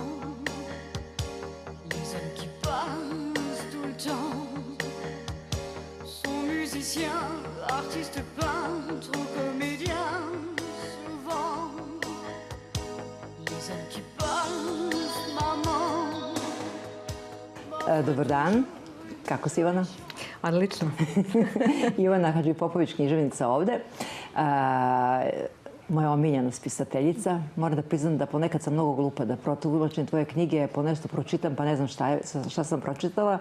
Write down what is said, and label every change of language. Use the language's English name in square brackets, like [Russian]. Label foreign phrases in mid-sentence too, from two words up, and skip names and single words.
[French] Les hommes qui passent tout le temps sont musiciens, artistes, peintres ou comédiens, souvent. Les hommes qui passent, maman. [Serbian] Dobar dan. Kako si, Ivana? Odlično. Ivana Hadžipopović, književnica ovde. Moja omiljena spisateljica. Moram da priznam da ponekad sam mnogo glupa da protumačim tvoje knjige, po nešto pročitam pa ne znam šta sam pročitala.